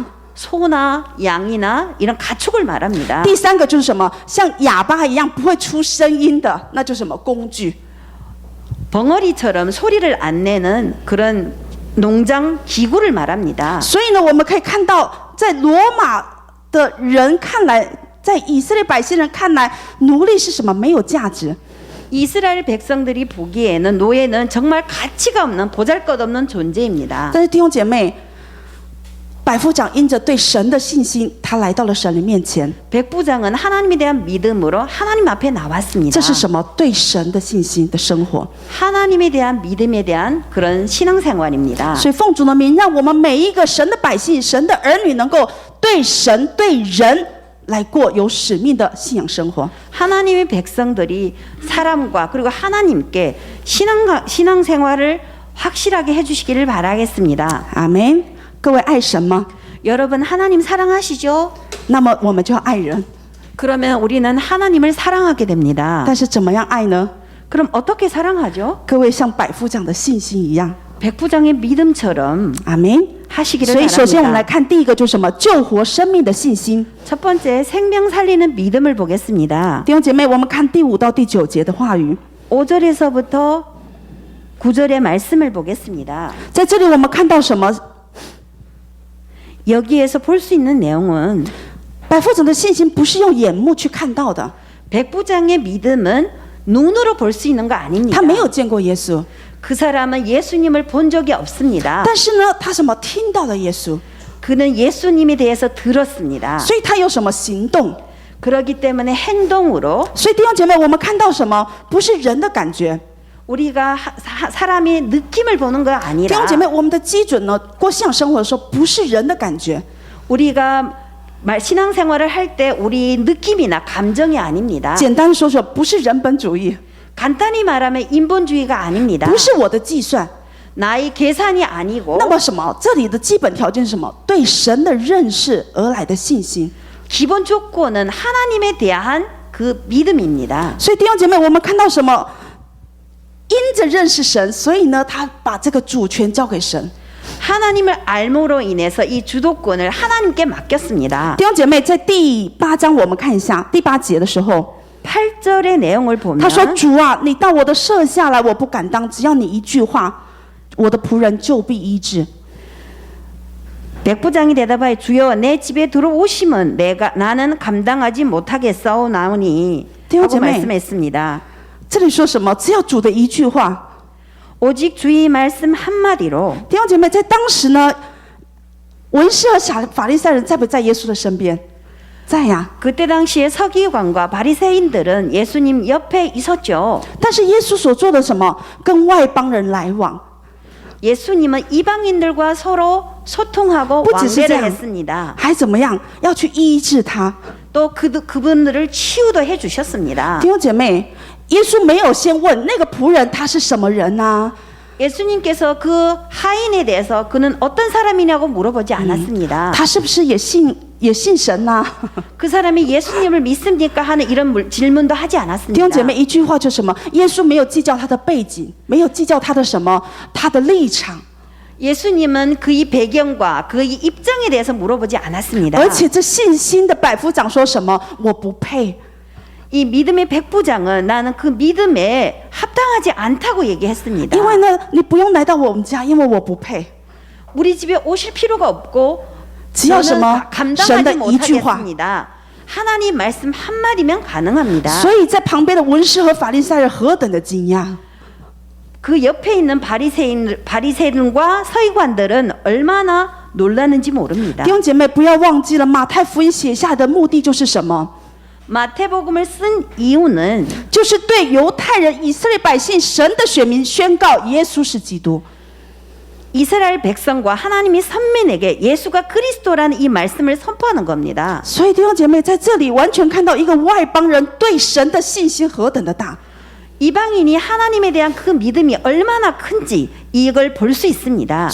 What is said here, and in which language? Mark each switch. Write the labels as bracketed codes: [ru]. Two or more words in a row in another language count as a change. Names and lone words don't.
[ko] 소나 양이나 이런 가축을 말합니다. [zh] 第三个就是什么？像哑巴一样不会出声音的，那就是什么？工具。 [ko] 벙어리처럼 소리를 안 내는 그런 농장 기구를 말합니다. [zh] 所以呢，我们可以看到，在罗马的人看来，在以色列百姓人看来，奴隶是什么？没有价值。 [ko] 이스라엘 백성들이 보기에는 노예는 정말 가치가 없는 보잘것없는 존재입니다. [zh] 但是弟兄姐妹，百夫长因着对神的信心，他来到了神的面前。 [ko] 백부장은 하나님에 대한 믿음으로 하나님 앞에 나왔습니다. [zh] 这是什么？对神的信心的生活。 [ko] 하나님에 대한 믿음에 대한 그런 신앙생활입니다. [zh] 所以奉主的名，让我们每一个神的百姓、神的儿女，能够对神、对人来过有使命的信仰生活。 [ko] 하나님의 백성들이 사람과 그리고 하나님께 신앙생활을 확실하게 해주시기를 바라겠습니다. [zh] 阿门。各位爱神吗？ [ko] 여러분 하나님 사랑하시죠? [zh] 那么我们就要爱人。 [ko] 그러면 우리는 하나님을 사랑하게 됩니다. [zh] 但是怎么样爱呢？ [ko] 그럼 어떻게 사랑하죠? [zh] 各位像百夫长的信心一样。 [ko] 백부장의 믿음처럼 [zh] 阿门。 [ko] 하시기를 [zh] 所以首先我们来 [ko] 바랍니다. [zh] 看第一个就是什么？救活生命的信心。 [ko] 첫 번째 생명 살리는 믿음을 보겠습니다. [zh] 弟兄姐妹，我们看第5到第9节的话语。 [ko] 5절에서부터 9절의 말씀을 보겠습니다. [zh] 在这里我们看到什么？ [ko] 여기에서 볼 수 있는 내용은 [zh] 百夫长的信心不是用眼目去看到的， [ko] 백부장의 믿음은 눈으로 볼 수 있는 거 아닙니다. [zh] 他没有见过耶稣， [ko] 그 사람은 예수님을 본 적이 없습니다. [zh] 但是呢，他什么听到了耶稣， [ko] 그는 예수님에 대해서 들었습니다. [zh] 所以他有什么行动？ [ko] 그렇기 때문에 행동으로 [zh] 所以弟兄姐妹，我们看到什么？不是人的感觉。 [ko] 우리가 사람의 느낌을 보는 거 [zh] 弟 [ko] 아니라 [zh] 兄姐妹，我们的基准呢，过信仰生活的时候，不是人的感觉， [ko] 우리가 신앙생활을 할 때 우리 느낌이나 감정이 아닙니다. [zh] 简单说说，不是人本主义， [ko] 간단히 말하면 인본주의가 아닙니다. [zh] 不是我的计算。 [ko] 나의 계산이 아니고 [zh] 那么什么？这里的基本条件是什么？对神的认识而来的信心。 [ko] 기본 조건은 하나님에 대한 그 믿음입니다. [zh] 所以弟兄姐妹，我们看到什么？因着认识神，所以呢，他把这个主权交给神。 [ko] 하나님을 알므로 인해서 이 주도권을 하나님께 맡겼습니다. [zh] 弟兄姐妹，在第8章我们看一下第8节的时候， [ko] 8절의 내용을 보면 [zh] 他说：“主啊，你到我的舍下来，我不敢当，只要你一句话，我的仆人就必医治。” [ko] 백부장이 대답하여 주여 내 집에 들어오시면 나는 감당하지 못하겠사오나오니 하고 되어지매. 말씀했습니다. [zh] 这里说什么？只要主的一句话。 [ko] 오직 주의 말씀 한마디로 [zh] 弟兄姐妹，在当时呢，文士和法利赛人在不在耶稣的身边？在呀。 [ko] 그때 당시에 서기관과 바리새인들은 예수님 옆에 있었죠. [zh] 但是耶稣所做的什么？跟外邦人来往。 [ko] 예수님은 이방인들과 서로 소통하고 [zh] 不只是这 [ko] 왕래를 [zh] 样， [ko] 했습니다. [zh] 还怎么样？要去医治他。 [ko] 또 그분들을 치유도 해주셨습니다. [zh] 弟兄姐妹，耶稣没有先问那个仆人他是什么人啊？ [ko] 예수님께서 그 하인에 대해서 그는 어떤 사람이냐고 물어보지 않았습니다. [zh] 他是不是也信神呐、 [ko] 그 사람이 예수님을 믿습니까 하는 이런 질문도 하지 [zh] 弟兄 [ko] 않았습니다. [zh] 姐妹，一句话就什么？耶稣没有计较他的背景，没有计较他的什么，他的立场， [ko] 예수님은 그의 배경과 그의 입장에 대해서 물어보지 않았습니다. [zh] 而且这信心的百夫长说什么？我不配。 [ko] 이 믿음의 백부장은 나는 그 믿음에 합당하지 않다고 얘기했습니다. [zh] 因为呢，你不用来到我们家，因为我不配。 [ko] 우리 집에 오실 필요가 없고 [zh] 只要什么 [ko] 저는 [zh] 神的 [ko] 감당하지 [zh] 一句话。 [ko] 못하겠습니다. 하나님 말씀 한마디면 가능합니다. [zh] 所以在旁边的文士和法利赛人何等的惊讶！ [ko] 그 옆에 있는 바리새인과 서기관들은 얼마나 놀랐는지 모릅니다. [zh] 弟兄姐妹，不要忘记了，马太福音写下的目的就是什么？ [ko] 마태복음을 쓴 이유는 [zh] 就是对犹太人、以色列百姓、神的选民宣告耶稣是基督。 [ko] 이스라엘 백성과 하나님이 선민에게 예수가 그리스도라는 이 말씀을 선포하는 겁니다. [zh] 所以弟兄姐妹在这里完全看到一个外邦人对神的信心何等的大。 [ko] 이방인이 하나님에 대한 그 믿음이 얼마나 큰지 이걸 볼 수 있습니다.